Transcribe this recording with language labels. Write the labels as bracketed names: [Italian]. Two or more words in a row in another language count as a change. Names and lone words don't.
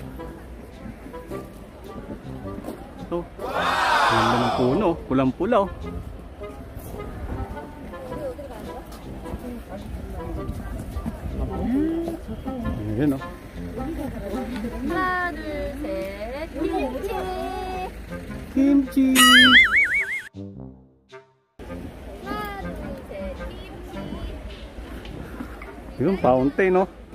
[Filipino] Ito. Ganda ng puno, pulang-pula, oh. Ayan, oh. [Korean] 하나, 둘, 셋, 김치! Kimchi! 하나, 둘, 셋, 김치! [Filipino] Yung fountain, oh.